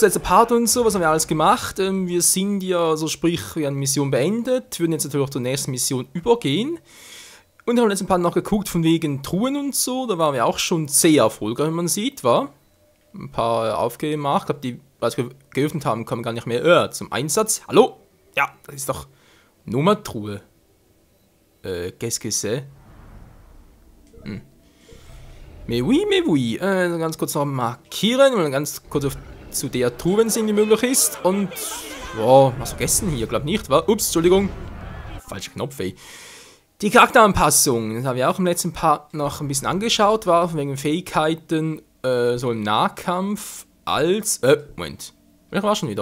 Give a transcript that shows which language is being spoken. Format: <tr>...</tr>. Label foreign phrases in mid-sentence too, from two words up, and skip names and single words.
<de>Letzter Part und so, was haben wir alles gemacht? Wir sind ja, so sprich, wir haben die Mission beendet, würden jetzt natürlich zur nächsten Mission übergehen. Und haben letzten Part noch geguckt von wegen Truhen und so, da waren wir auch schon sehr erfolgreich, wie man sieht, war. Ein paar aufgemacht, ich glaube, die, als wir geöffnet haben, kommen gar nicht mehr zum Einsatz. Hallo? Ja, das ist doch Nummertruhe.</de> <fr>Qu'est-ce que c'est? Mais oui.</fr> <de>Ganz kurz noch markieren und ganz kurz zu der Truhe, wenn es irgendwie möglich ist. Und, wow, was vergessen hier, glaube nicht, wa? Ups, Entschuldigung. Falscher Knopf, ey. Die Charakteranpassung, das haben wir auch im letzten Part noch ein bisschen angeschaut, war wegen Fähigkeiten, so im Nahkampf als, Moment. Welcher war schon wieder?</de>